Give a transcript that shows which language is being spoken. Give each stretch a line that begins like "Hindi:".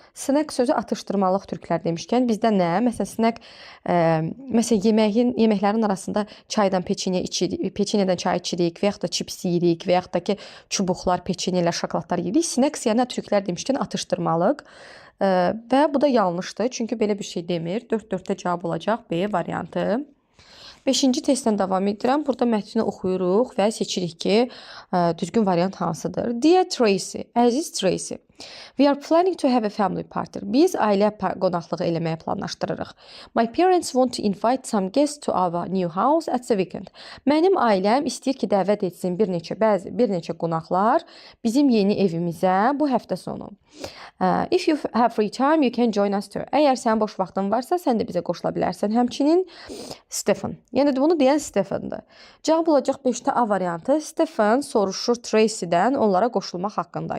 Azerbaijani: Snack sözü atışdırmalıq türklər demişkən bizdə nə? Məsələn, snack məsələn yeməklərin arasında çaydan peçeniya içirik, peçeniyadan çay içirik və yaxud da chips yeyirik və yaxud da ki çubuqlar, peçeniya ilə şokoladlar yeyirik. Snack yəni türklər demişkən atışdırmalıq. Və bu da yanlışdır. Çünki belə bir şey demir. 4-4-də cavab olacaq B variantı. 5-ci testdən davam edirəm. Burada mətni oxuyuruq və seçirik ki, düzgün variant hansıdır.
English: Dear Tracy,
Azerbaijani: əziz Tracy,
English: we are planning to have a family party.
Azerbaijani: Biz ailə qonaqlığı eləməyi planlaşdırırıq.
English: My parents want to invite some guests to our new house at the weekend.
Azerbaijani: Mənim ailəm istəyir ki, dəvət etsin bir neçə qonaqlar bizim yeni evimizə bu həftə sonu.
English: If you have free time, you can join us too.
Azerbaijani: Əgər sənin boş vaxtın varsa, sən də bizə qoşula bilərsən. Həmçinin Stephen. Yəni bunu deyən Stephen'dır. Cavab olacaq 5-də A variantı. Stephen soruşur Tracy'dən onlara qoşulmaq haqqında.